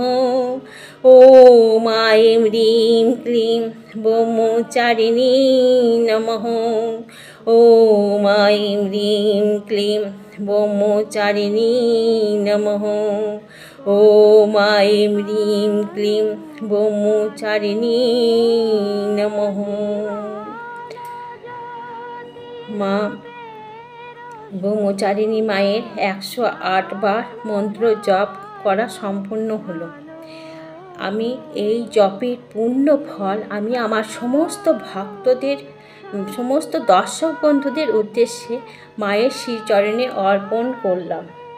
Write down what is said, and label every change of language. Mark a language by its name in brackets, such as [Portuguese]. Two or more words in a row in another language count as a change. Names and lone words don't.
[Sanskrit] ॐ ऐं ह्रीं क्लीं ब्रह्मचारिणी नमः। ॐ ऐं ह्रीं क्लीं ब्रह्मचारिणी नमः। ॐ ऐं ह्रीं क्लीं ब्रह्मचारिणी नमः। [Bangla] মা ব্রহ্মচারিণী মায়ের 108 বার মন্ত্র জপ করা সম্পূর্ণ হলো। আমি এই জপের পূর্ণ ফল আমি আমার সমস্ত ভক্তদের, সমস্ত দর্শক বন্ধুদের উদ্দেশ্যে মায়ের শ্রীচরণে অর্পণ করলাম।